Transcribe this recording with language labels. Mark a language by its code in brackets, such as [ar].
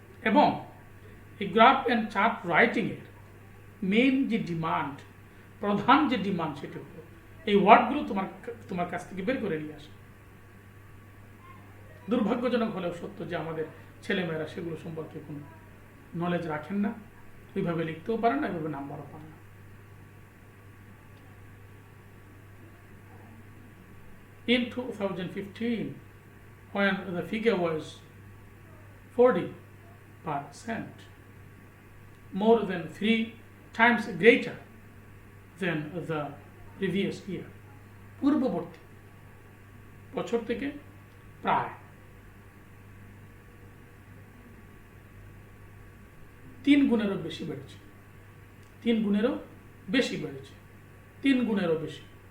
[bn] এবং এই graph and chart রাইটিংয়ের main যে ডিমান্ড, প্রধান যে ডিমান্ড, সেটি হলো এই ওয়ার্ডগুলো তোমার কাছ থেকে বের করে নিয়ে আসে। দুর্ভাগ্যজনক হলেও সত্য যে আমাদের ছেলেমেয়েরা সেগুলো সম্পর্কে কোনো নলেজ রাখেন না, ওইভাবে লিখতেও পারে না, ওইভাবে নাম্বারও পান না। [en] In 2015, when the figure was 40%, more than 3 times greater than the previous year. [bn] পূর্ববর্তী বছর থেকে প্রায় 3 গুণেরও বেশি বেড়েছে, 3 গুণেরও বেশি বেড়েছে, 3 গুণেরও বেশি।